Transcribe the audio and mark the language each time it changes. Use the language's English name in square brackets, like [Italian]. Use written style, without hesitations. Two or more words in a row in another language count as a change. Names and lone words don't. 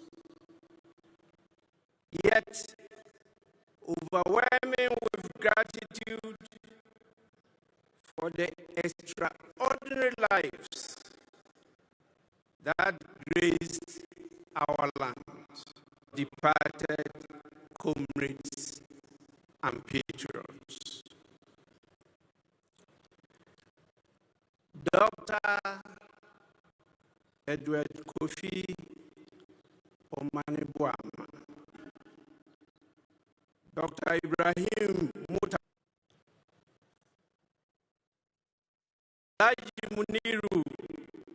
[English] yet overwhelming with gratitude for the extraordinary lives that graced our land, departed comrades and patriots. Dr. Edward Kofi Omanibuama, Dr. Ibrahim Muta, Haji Muniru